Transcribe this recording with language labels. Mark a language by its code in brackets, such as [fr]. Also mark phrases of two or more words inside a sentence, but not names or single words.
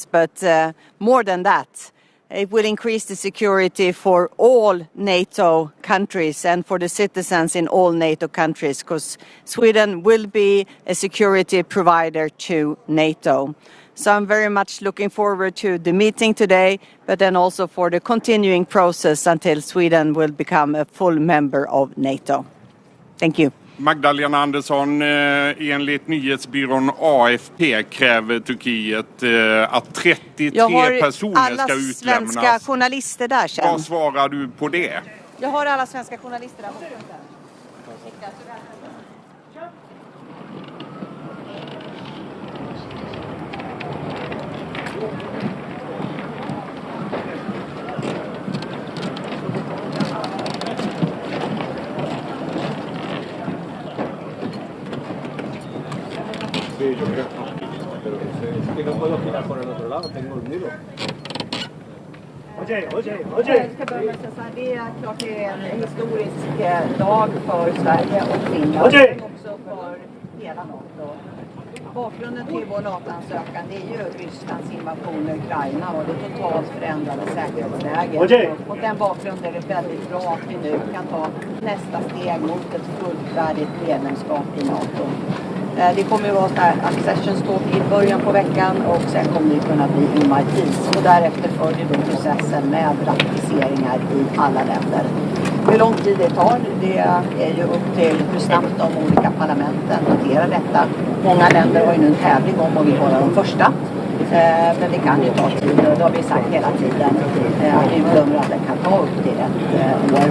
[en] But more than that, it will increase the security for all NATO countries and for the citizens in all NATO countries, because Sweden will be a security provider to NATO. So I'm very much looking forward to the meeting today, but then also for the continuing process until Sweden will become a full member of NATO. Thank you. [sv] Magdalena Andersson, enligt nyhetsbyrån AFP kräver Turkiet att 33 personer ska utlämnas. Jag har alla svenska journalister där sen. Vad svarar du på det? Jag har alla svenska journalister där. [es] Sí, yo creo. Pero es que no puedo girar por el otro lado, tengo el muro. [sv] Jag ska börja med att säga det är klart det är en historisk dag för Sverige och Finland, men också för hela NATO. Bakgrunden till vår NATO-ansökan är ju Rysslands invasion i Ukraina och det totalt förändrade säkerhetsläget. Och den bakgrunden är det väldigt bra att vi nu kan ta nästa steg mot ett fullvärdigt medlemskap i NATO. Det kommer ju vara sån här [en] accession talk [sv] i början på veckan och sen kommer det kunna bli [en] in my peace. [sv] Och därefter följer då processen med ratificeringar i alla länder. Hur lång tid det tar, det är ju upp till hur snabbt de olika parlamenten hanterar detta. Många länder har ju nu en tävling om att vi vara de första. Men det kan ju ta tid och det har vi sagt hela tiden att vi bedömer att det kan ta upp till ett år.